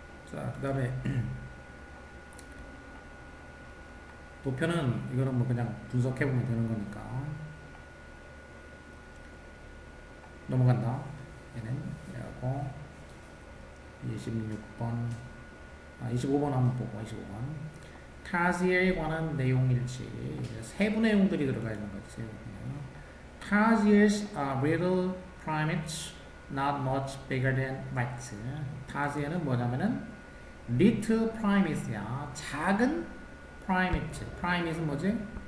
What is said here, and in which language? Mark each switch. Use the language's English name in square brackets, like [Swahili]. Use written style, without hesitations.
[Korean] 자, 그 다음에 도표는 이거는 뭐 그냥 분석해보면 되는 거니까 넘어간다. 얘는 이라고 26번 25번 한번 보고 25번 타지에 관한 내용일지 세부 내용들이 들어가 있는 거지. [English] Tarsiers are little primates not much bigger than rats. [Korean] 타지에는 뭐냐면은 little primates야. 작은 primate. primate는 뭐지?